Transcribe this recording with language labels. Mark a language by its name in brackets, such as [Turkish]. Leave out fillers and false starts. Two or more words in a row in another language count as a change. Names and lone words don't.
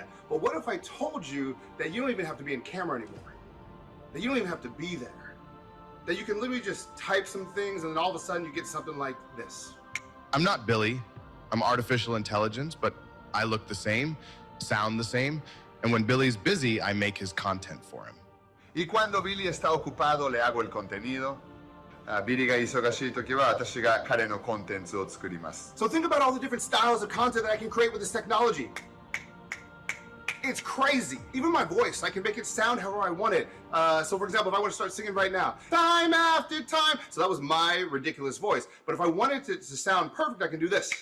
[English] But what if I told you that you don't even have to be in camera anymore? That you don't even have to be there? That you can literally just type some things and then all of a sudden you get something like this. I'm not Billy. I'm artificial intelligence, but I look the same, sound the same, and when Billy's busy, I make his content for him. [Spanish] Y cuando Billy está ocupado, le hago el contenido. [Japanese] Billy が忙しい時は私が彼のコンテンツを作ります。 [English] So think about all the different styles of content that I can create with this technology. It's crazy. Even my voice, I can make it sound however I want it. So for example, if I want to start singing right now, time after time. So that was my ridiculous voice. But if I wanted it to sound perfect, I can do this.